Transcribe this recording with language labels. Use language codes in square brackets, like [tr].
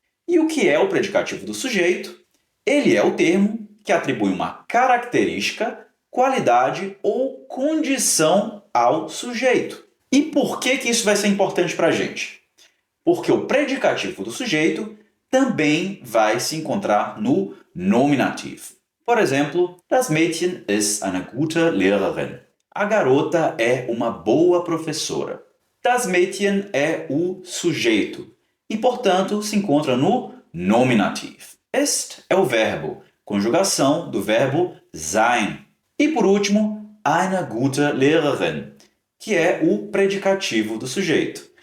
[pt] E o que é o predicativo do sujeito? Ele é o termo que atribui uma característica, qualidade ou condição ao sujeito. E por que isso vai ser importante para a gente? Porque o predicativo do sujeito também vai se encontrar no nominativo. Por exemplo, [de] das Mädchen ist eine gute Lehrerin. [pt] A garota é uma boa professora. Das Mädchen é o sujeito e, portanto, se encontra no nominativo. Ist é o verbo, conjugação do verbo sein. E, por último, eine gute Lehrerin, que é o predicativo do sujeito.